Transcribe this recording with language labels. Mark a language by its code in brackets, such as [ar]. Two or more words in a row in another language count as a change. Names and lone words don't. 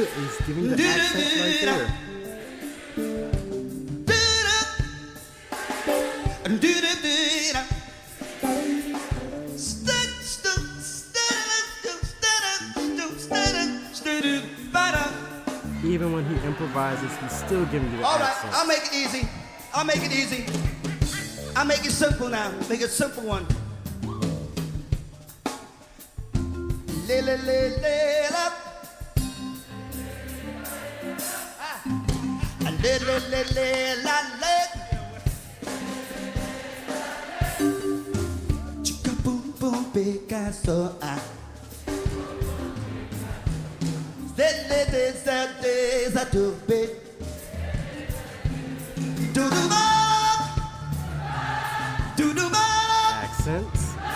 [en] He's giving the accent right there. Even when he improvises, he's still giving you the all right, accent. I'll make it easy. I'll make it easy. I'll make it simple now. Make it a simple one. Le le le le la. Le le le le la le. Chicka boom boom Picasso. Accents.